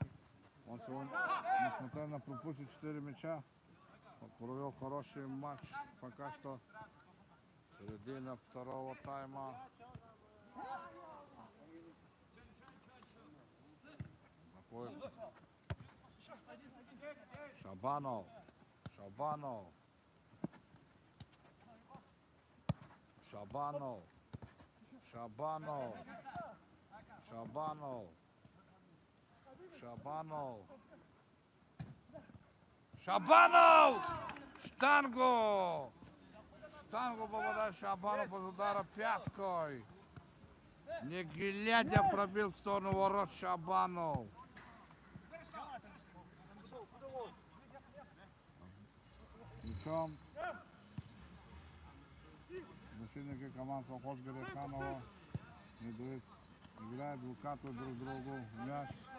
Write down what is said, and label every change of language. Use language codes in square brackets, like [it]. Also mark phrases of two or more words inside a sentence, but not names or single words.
[ru] Он сегодня, несмотря на пропустить 4 мяча, провел хороший матч. Пока что середина второго тайма. Такой Шабанов. Шабанов. Шабанов. Шабанов. Шабанов. Шабанов. Шабанов! Штангу! Штангу попадает Шабанов под удара пяткой. Не глядя пробил в сторону ворот Шабанов. Мячом защитники команд Совхоз Гереханова играют, выкатывают друг другу мяч.